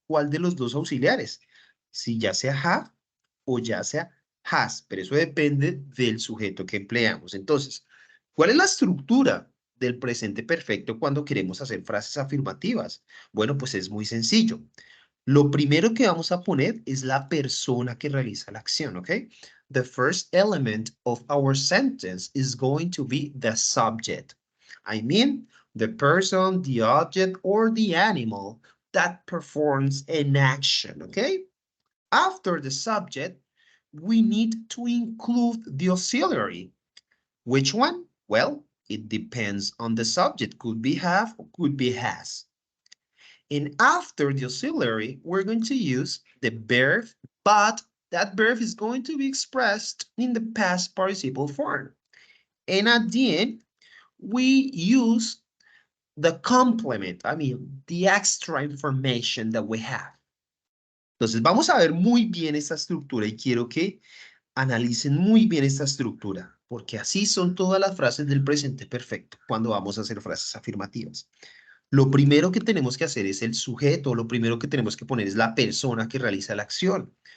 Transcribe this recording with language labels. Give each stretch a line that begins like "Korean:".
Spanish: ¿Cuál de los dos auxiliares? Si ya sea have o ya sea has, pero eso depende del sujeto que empleamos. Entonces, ¿cuál es la estructura del presente perfecto cuando queremos hacer frases afirmativas? Bueno, pues es muy sencillo. Lo primero que vamos a poner es la persona que realiza la acción, ¿ok?
English: The first element of our sentence is going to be the subject. I mean, the person, the object, or the animal that performs an action, okay? After the subject, we need to include the auxiliary. Which one? Well, it depends on the subject. Could be have or could be has. And after the auxiliary, we're going to use the verb, but that verb is going to be expressed in the past participle form. And at the end, we use the complement, I mean, the extra information that we have.
Spanish: Entonces, vamos a ver muy bien esta estructura y quiero que analicen muy bien esta estructura, porque así son todas las frases del presente perfecto cuando vamos a hacer frases afirmativas. Lo primero que tenemos que hacer es el sujeto, lo primero que tenemos que poner es la persona que realiza la acción.